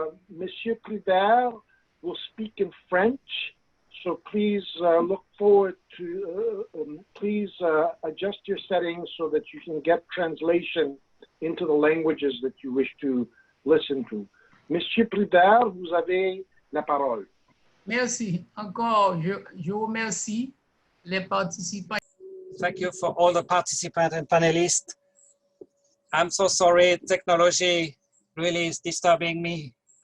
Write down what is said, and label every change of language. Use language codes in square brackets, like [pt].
[en] Monsieur Privert will speak in French, so please look forward to, please adjust your settings so that you can get translation into the languages that you wish to listen to. [fr] Monsieur Privert, vous avez la parole. Merci. Encore, je remercie les participants. [en] Thank you for all the participants and panelists. I'm so sorry, technology really is disturbing me.